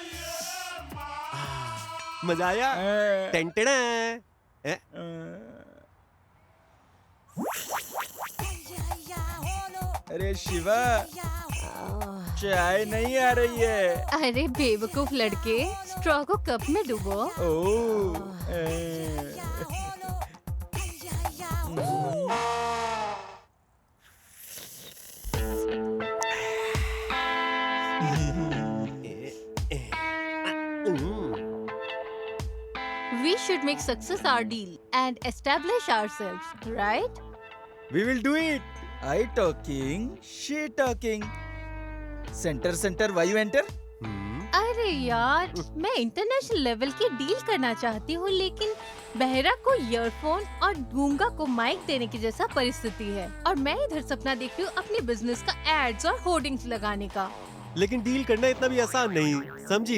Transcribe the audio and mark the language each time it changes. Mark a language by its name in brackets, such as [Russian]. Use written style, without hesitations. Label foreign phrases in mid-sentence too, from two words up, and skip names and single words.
[Hindi] मजा आया। टेंटेड़ा। अरे शिवा, चाय नहीं आ रही है। अरे बेवकूफ लड़के, स्ट्रॉ को कप में डुबो। ओह, [English] We should make success our deal and establish ourselves, right? We will do it. I talking, she talking. center center why you enter? [Hindi] अरे यार, मैं [English] international level [Hindi] की डील करना चाहती हूँ, लेकिन बहरा को ईयरफोन और गूंगा को माइक देने की जैसा परिस्थिति है, और मैं इधर सपना देख रही हूँ अपने बिजनेस का एड्स और होर्डिंग्स लगाने का। लेकिन डील करना इतना भी आसान नहीं, समझी?